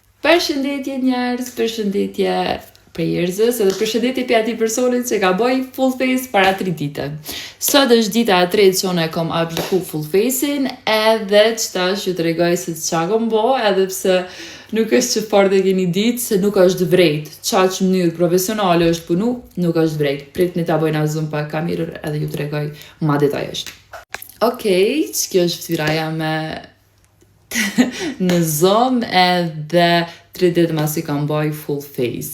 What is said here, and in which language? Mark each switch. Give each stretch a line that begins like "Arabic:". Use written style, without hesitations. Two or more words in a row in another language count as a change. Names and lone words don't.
Albanian: Përshëndetje njerëz, përshëndetje njerëzës, edhe përshëndetje për ati personit që ka boj
English: full face
Albanian: para 3 dite. Sot është dita e tretë që unë e kom apliku
English: full face-
Albanian: in, edhe qëtash ju të regoj se qa kom bo, edhe pse nuk është që fort e keni ditë se nuk është vrejt. Qa që mënyrë profesionale është punu, nuk është vrejt. Prit një ta bojna zoom pa kamerër edhe ju të regoj ma detajisht. Okej, që kjo është fytyra me në zoom edhe 3 ditë masi kam boj
English: full face.